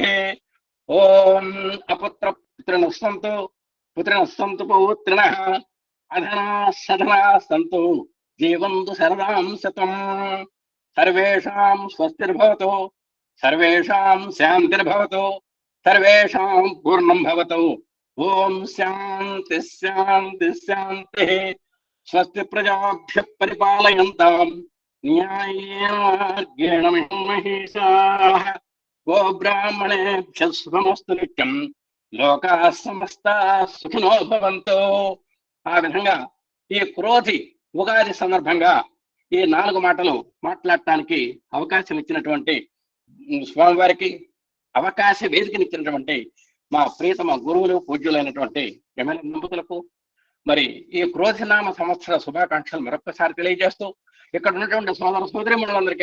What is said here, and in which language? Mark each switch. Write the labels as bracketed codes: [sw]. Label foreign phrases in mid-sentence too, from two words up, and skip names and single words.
[sa] ఓం అపుత్ర పుత్రిణః సంతు పుత్రిణః సంతు పౌత్రిణః అధనా సధనా సంతు జీవంతు శరదాం శతం. సర్వేషాం స్వస్తిర్భవతు, సర్వేషాం శాంతిర్భవతు, సర్వేషాం పూర్ణం భవతు. ఓం శాంతి శాంతి శాంతి. స్వస్తి ప్రజాభ్యః పరిపాలయంతాం న్యాయేన మార్గేణ మహీషాః. గో బ్రాహ్మణేభ్యః శుభమస్తు నిత్యం. లోకాః సమస్తాః సుఖినో భవంతు. [te] ఆ విధంగా ఈ క్రోధి ఉగాది సందర్భంగా ఈ 4 మాటలు మాట్లాడటానికి అవకాశం ఇచ్చినటువంటి స్వామివారికి, అవకాశ వేదికనిచ్చినటువంటి మా ప్రియతమ గురువులు, పూజ్యులైనటువంటి ఎమ్మెల్యే దంపతులకు మరి ఈ క్రోధినామ సంవత్సర శుభాకాంక్షలు మరొక్కసారి తెలియజేస్తూ ఇక్కడ ఉన్నటువంటి సోదర సోదరీమణులందరికీ